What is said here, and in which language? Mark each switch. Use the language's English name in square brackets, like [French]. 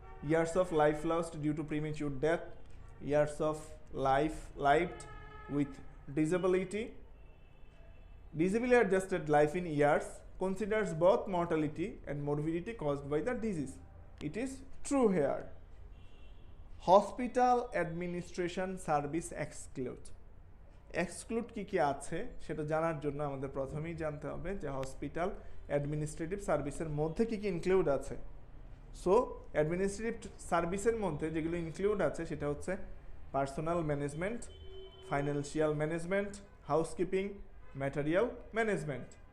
[English] Years of life lost due to premature death, years of life lived with disability, disably adjusted life in years considers both mortality and morbidity caused by the disease. It is true here. Hospital administration service exclude, [Bangla] exclude কি কি আছে সেটা জানার জন্য আমাদের প্রথমেই জানতে হবে যে হসপিটাল অ্যাডমিনিস্ট্রেটিভ সার্ভিসের মধ্যে কি কি ইনক্লুড আছে। সো অ্যাডমিনিস্ট্রেটিভ সার্ভিসের মধ্যে যেগুলো ইনক্লুড আছে সেটা হচ্ছে personal management, financial management, housekeeping, material management.